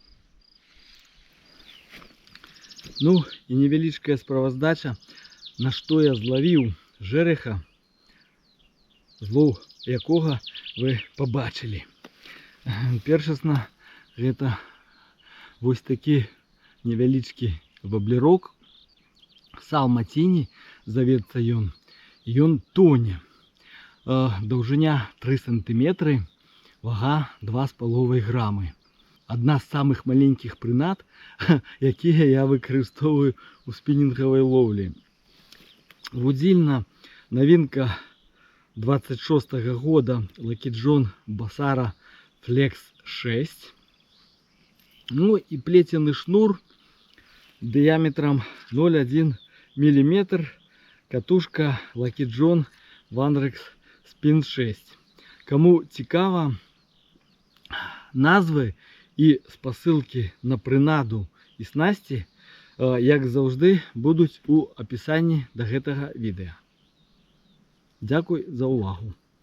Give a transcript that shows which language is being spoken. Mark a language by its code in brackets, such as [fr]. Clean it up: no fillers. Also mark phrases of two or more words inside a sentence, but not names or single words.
[uk] Ну і невеличка справоздача, на що я зловив жереха, злов якого ви побачили. Першасно, це ось такий невеличкий воблерок, салматіні, зоветься ён. Ён тоне. Довжиня 3 см, вага 2,5 грами. Одна з самих маленьких принад, які я використовую у спінінговій ловлі. Вудільна новинка 26-го года Lucky John Bassara Flex 6. [ru] Ну и плетеный шнур диаметром 0,1 мм. [uk] Катушка Lucky John Vanrex Spin 6. Кому цікаво, назви і спосилки на принаду і снасті, як завжди, будуть у описанні до цього відео. Дякую за увагу.